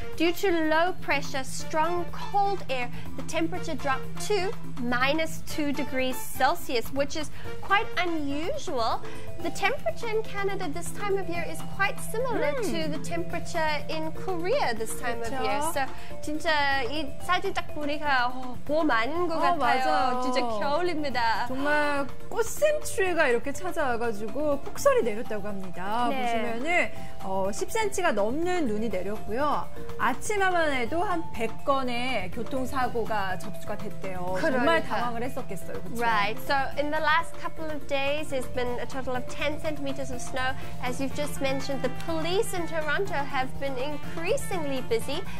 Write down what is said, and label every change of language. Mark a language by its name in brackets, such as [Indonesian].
[English] Due to low pressure, strong cold air, the temperature dropped to -2 degrees Celsius, which is quite unusual. The temperature in Canada this time of year is quite similar to the temperature in Korea this time of year. [Korean] So 진짜 이 사진 딱 보니까 봄 아닌 것 같아요. 맞아요. 진짜 겨울입니다. 정말 꽃샘추위가 이렇게 찾아와가지고 폭설이 내렸다고 합니다. 네. 보시면은 10cm가 넘는 눈이 내렸고요. 아침에만 해도 한 100건의 교통사고가 접수가 됐대요. 정말 당황을 했었겠어요. 그쵸? [English] Right. So in the last couple of days, there's been a total of 10 centimeters of snow. As you've just mentioned, the police in Toronto have been increasingly busy.